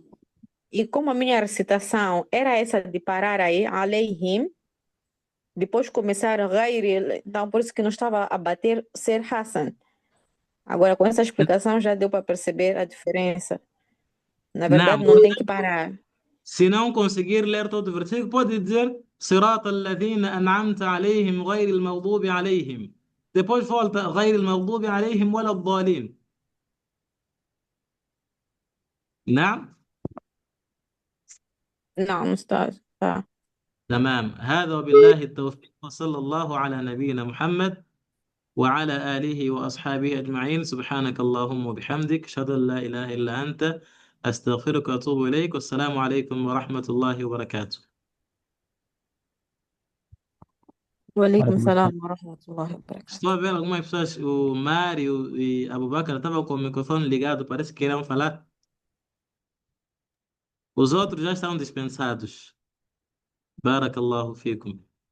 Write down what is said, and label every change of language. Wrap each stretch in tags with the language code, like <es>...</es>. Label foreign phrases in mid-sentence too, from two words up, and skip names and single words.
<pt>E como a minha recitação era essa de parar aí, Aleihim, depois começar Ghairi, então por isso que não estava a bater ser Hassan. Agora, com essa explicação já deu para perceber a diferença. Na</pt> <ar>نعم.</ar> <pt>verdade, não tem que parar. Se não conseguir ler todo o versículo, pode dizer</pt> <ar>صراط الذين أنعمت عليهم غير المغضوب عليهم.</ar> <pt>Depois volta</pt> <ar>غير المغضوب عليهم ولا الضالين. نعم.</ar> <pt>Não, não está. Tá.</pt> <ar>تمام. هذا وبالله التوفيق وصلى الله على نبينا محمد وعلى آله وأصحابه أجمعين. سبحانك اللهم وبحمدك أشهد أن لا إله إلا أنت أستغفرك وأتوب إليك. والسلام عليكم ورحمة الله وبركاته. وعليكم وعليكم السلام. السلام ورحمة الله</ar> <pt>Estou</pt> <ar>وبركاته.</ar> <pt>a ver algumas pessoas, o Mário e Abubakar estavam com o microfone ligado, parece que queriam falar. Os outros já estão dispensados.</pt> <ar>بارك الله فيكم.</ar>